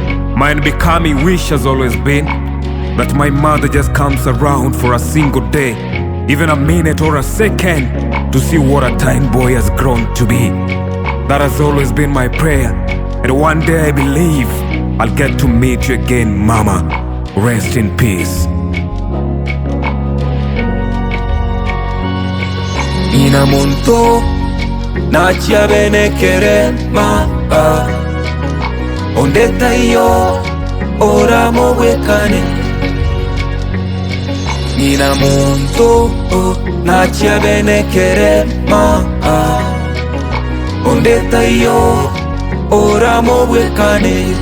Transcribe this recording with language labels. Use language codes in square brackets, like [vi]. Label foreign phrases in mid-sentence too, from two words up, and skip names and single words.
[en] My unbecoming wish has always been that my mother just comes around for a single day, even a minute or a second, to see what a tiny boy has grown to be. That has always been my prayer, and one day I believe I'll get to meet you again, Mama. Rest in peace. [guz] Ina monto na chiabene kerema ondeta iyo oramo bwekane. Ina monto na chiabene kerema ondeta iyo oramo bwekane.